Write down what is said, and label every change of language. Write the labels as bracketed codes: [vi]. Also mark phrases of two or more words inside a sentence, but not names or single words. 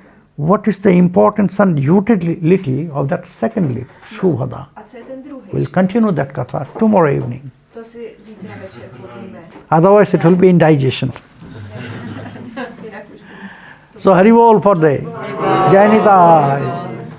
[en] What is the importance and utility of that second leaf, shubhada? [cs] A co je ten druhý? [en] We'll continue that katha tomorrow evening. [cs] To si zítra večer povíme. [en] Otherwise, it will be indigestion. [cs] Jinak už [en] So, Hari Bol for the Jai Nitai.